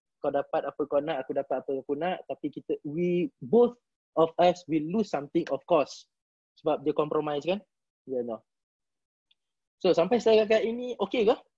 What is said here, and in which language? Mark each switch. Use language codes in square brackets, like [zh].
[ms] Kau dapat apa kau nak, aku dapat apa aku nak. [en] Tapi both of us will lose something of course. [ms] Sebab dia compromise kan. [en] Yeah, no. [ms] So sampai setakat ini okey ke?